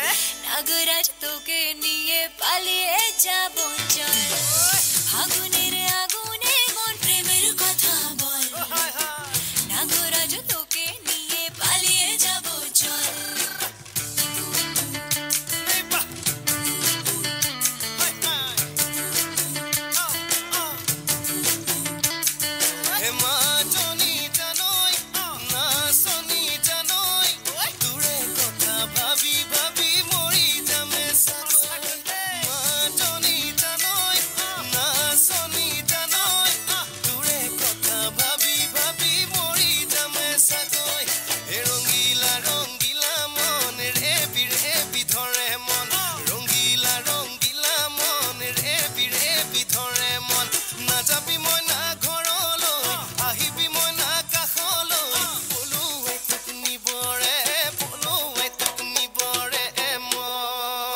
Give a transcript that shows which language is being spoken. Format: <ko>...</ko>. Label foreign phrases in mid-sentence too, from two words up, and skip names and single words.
<bn>নাগরাজ তোকে নিয়ে পালিয়ে যাব চল আগুনের আগুনে মন প্রেমের কথা বল হায় হায় নাগরাজ তোকে নিয়ে পালিয়ে যাব চল এই বাহ হায় হায়</bn> <as>হে মাজনী জানৈ নাচনী জানৈ তোৰে কথা ভাবি ভাবি মৰি যামে চাগৈ মাজনী জানৈ নাচনী জানৈ তোৰে কথা ভাবি ভাবি মৰি যামে চাগৈ হে ৰঙিলা ৰঙিলা মন ৰেবি ৰেবি ধৰে মন ৰঙিলা ৰঙিলা মন ৰেবি ৰেবি ধৰে মন নাযাবি মই না ঘৰলৈ আহিবি মই না কাষলৈ পলুৱে তোক নিবৰে মন</as>